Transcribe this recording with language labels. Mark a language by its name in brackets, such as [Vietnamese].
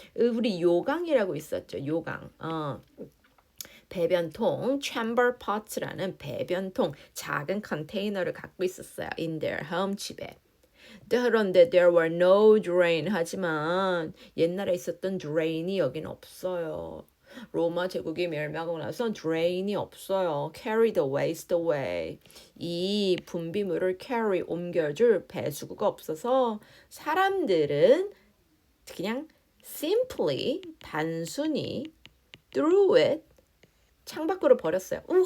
[Korean] 우리 요강이라고 있었죠. 요강. 배변통, chamber pots라는 배변통, 작은 컨테이너를 갖고 있었어요. [English] In their home, [Korean] 집에. 그런데 [English] there were no drain. [Korean] 하지만 옛날에 있었던 drain이 여긴 없어요. 로마 제국이 멸망하고 나서 drain이 없어요. [English] carry the waste away. [Korean] 이 분비물을 carry, 옮겨줄 배수구가 없어서 사람들은 그냥 simply, 단순히 [English] threw it, [Korean] 창밖으로 버렸어요.